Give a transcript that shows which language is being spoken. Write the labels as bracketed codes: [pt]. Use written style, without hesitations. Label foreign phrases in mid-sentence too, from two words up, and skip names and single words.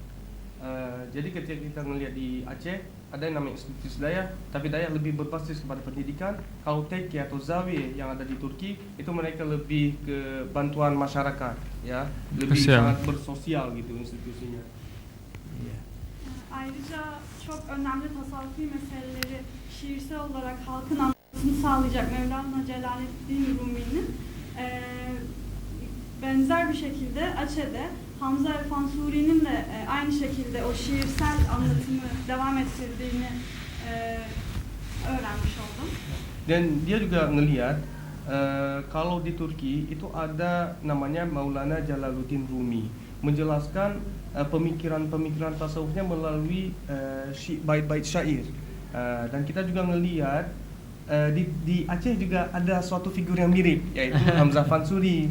[id] Jadi ketika kita melihat di Aceh ada yang namanya institusi dayah, tapi dayah lebih berbasis kepada pendidikan. Kalau TK atau Zawi yang ada di Turki itu mereka lebih ke bantuan masyarakat, ya, lebih Sosial. sangat bersosial gitu institusinya. Iya. [tr] Ayrıca çok önemli tasavvufi meseleleri şiirsel olarak halkın anlamasını sağlayacak Mevlana Celaleddin Rumi'nin benzer bir şekilde Aceh'de Hamza Elfan Suri'nin de aynı şekilde o şiirsel anlatımı devam ettirdiğini öğrenmiş oldum. [id] Dan dia juga ngelihat kalau di Turki itu ada namanya Maulana Jalaluddin Rumi, menjelaskan pemikiran-pemikiran tasawufnya melalui bait-bait syair. Dan kita juga ngelihat di Aceh juga ada suatu figur yang mirip, yaitu Hamzah Fansuri.